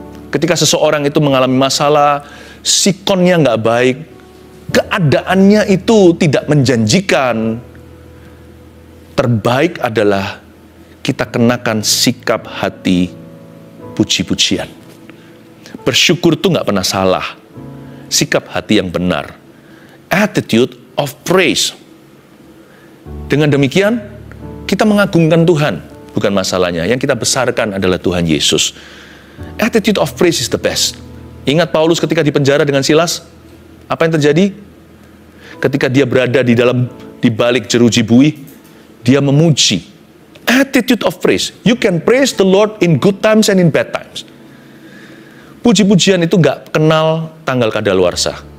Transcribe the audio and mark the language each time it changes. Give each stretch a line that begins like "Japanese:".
Indonesian: Ketika seseorang itu mengalami masalah, sikonnya nggak baik, keadaannya itu tidak menjanjikan, terbaik adalah kita kenakan sikap hati puji-pujian. Bersyukur itu nggak pernah salah. Sikap hati yang benar.
English: Attitude of praise.
Indonesian: Dengan demikian, kita mengagungkan Tuhan. Bukan masalahnya. Yang kita besarkan adalah Tuhan Yesus.
English: Attitude of praise is the best.
Indonesian: Ingat Paulus ketika di penjara dengan Silas? Apa yang terjadi? Ketika dia berada di balik jeruji bui, dia memuji.
English: Attitude of praise. You can praise the Lord in good times and in bad times.
Indonesian: Puji-pujian itu nggak kenal tanggal kadaluarsa.